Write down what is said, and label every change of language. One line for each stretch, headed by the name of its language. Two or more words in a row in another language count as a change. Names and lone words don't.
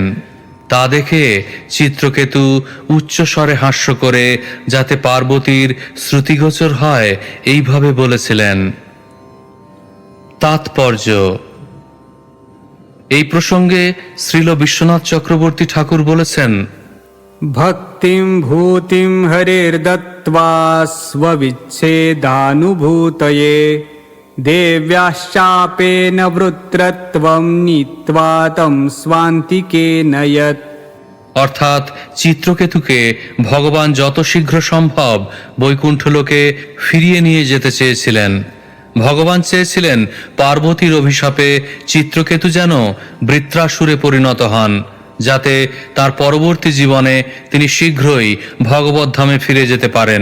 Bangla: তা দেখে চিত্রকেতু উচ্চস্বরে হাস্য করে, যাতে পার্বতীর শ্রুতিগোচর হয়, এইভাবে বলেছিলেন। তাৎপর্য: এই প্রসঙ্গে শ্রীল বিশ্বনাথ চক্রবর্তী ঠাকুর বলেছেন,
Sanskrit: भक्तिं भूतिं हरिर्दत्त्वा स्वविच्छेदानुभूतये देव्याश्चापेन वृत्रत्वं नीत्वा तं स्वान्तिके नयत्।
Bangla: অর্থাৎ চিত্রকেতুকে ভগবান যত শীঘ্র সম্ভব বৈকুণ্ঠলোকে ফিরিয়ে নিয়ে যেতে চেয়েছিলেন। ভগবান চেয়েছিলেন পার্বতীর অভিশাপে চিত্রকেতু যেন বৃত্রাসুরে পরিণত হন, যাতে তার পরবর্তী জীবনে তিনি শীঘ্রই ভগবত ধামে ফিরে যেতে পারেন।